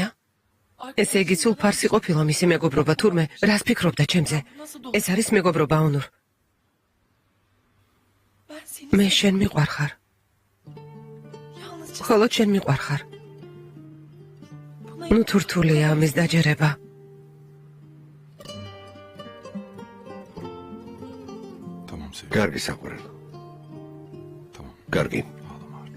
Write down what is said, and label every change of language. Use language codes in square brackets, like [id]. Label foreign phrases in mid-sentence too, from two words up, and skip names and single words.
[ka] ესე იგი სულ ფარსი ყოფილა მისი მეგობრობა, თურმე რას ფიქრობდა ჩემზე? ეს არის მეგობრობა, ონურ. მე შენ მიყვარხარ. ხოლო შენ მიყვარხარ. ნუ თუ რთულია ამის დაჯერება. [tr] Tamam sevgilim. [ka] კარგი საყვარელო. [tr] Tamam. [ka] კარგი. [tr] Ağlama artık.